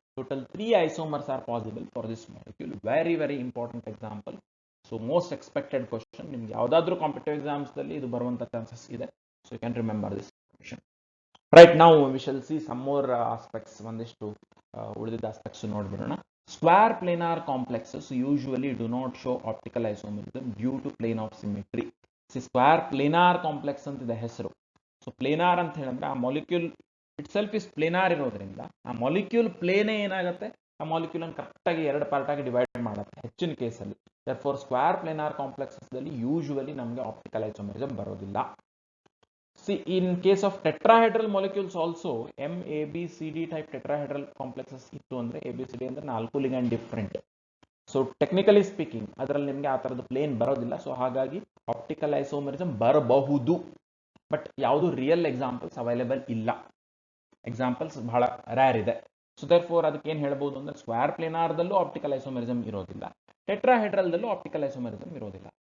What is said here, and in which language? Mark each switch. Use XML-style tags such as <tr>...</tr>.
<en>Total 3 isomers are possible for this molecule. Very important example.</en> <kn>So most expected question, ನಿಮ್ಗೆ ಯಾವುದಾದ್ರೂ competitive ಎಕ್ಸಾಮ್ಸ್ದಲ್ಲಿ ಇದು ಬರುವಂಥ chances ಇದೆ.</kn> <en>So you can remember this question. Right, ನಾವು we shall see some more aspects.</en> <kn>ಒಂದಿಷ್ಟು ಉಳಿದಿದ್ದ aspects ನೋಡ್ಬಿಡೋಣ.</kn> <en>Square planar complexes usually do not show optical isomerism due to plane of symmetry. Square planar complex</en> <kn>ಅಂತಿದೆ ಹೆಸರು. So planar ಅಂತ ಹೇಳಿದ್ರೆ ಆ molecule it self is planar ಇರೋದ್ರಿಂದ ಆ molecule ಪ್ಲೇನೇ ಏನಾಗುತ್ತೆ, ಆ ಮಾಲಿಕ್ಯೂಲ್ ಅನ್ನು ಕರೆಕ್ಟಾಗಿ 2 ಪಾರ್ಟಾಗಿ ಡಿವೈಡ್ ಮಾಡುತ್ತೆ ಹೆಚ್ಚಿನ ಕೇಸಲ್ಲಿ.</kn> <en>therefore square planar ಕಾಂಪ್ಲೆಕ್ಸಸ್ದಲ್ಲಿ usually</en> <kn>ನಮಗೆ</kn> <en>Optical isomerism ಬರೋದಿಲ್ಲ. See, in case of tetrahedral molecules also, MABCD type tetrahedral complexes</en> <kn>ಇತ್ತು ಅಂದ್ರೆ</kn> <en>ABCD ಅಂದ್ರೆ 4 ligand different.</en> <kn>So technically speaking ಅದರಲ್ಲಿ ನಿಮಗೆ ಆ ಥರದ್ದು ಪ್ಲೇನ್ ಬರೋದಿಲ್ಲ. ಸೊ ಹಾಗಾಗಿ ಆಪ್ಟಿಕಲ್ ಐಸೋಮರಿಸಮ್ ಬರಬಹುದು, ಬಟ್ ಯಾವುದು ರಿಯಲ್ ಎಕ್ಸಾಂಪಲ್ಸ್ ಅವೈಲೇಬಲ್ ಇಲ್ಲ. ಎಕ್ಸಾಂಪಲ್ಸ್ ಬಹಳ ರ್ಯಾರ್ ಇದೆ. ಸೊ ದೇರ್ಫೋರ್ ಅದಕ್ಕೆ ಏನು ಹೇಳ್ಬೋದು ಅಂದ್ರೆ ಸ್ಕ್ವೇರ್ ಪ್ಲೇನಾರ್ದಲ್ಲೂ ಆಪ್ಟಿಕಲ್ ಐಸೋಮರಿಸಮ್ ಇರೋದಿಲ್ಲ, ಟೆಟ್ರಾಹೆಡ್ರಲ್ದಲ್ಲೂ ಆಪ್ಟಿಕಲ್ ಐಸೋಮರಿಸಮ್ ಇರೋದಿಲ್ಲ.</kn>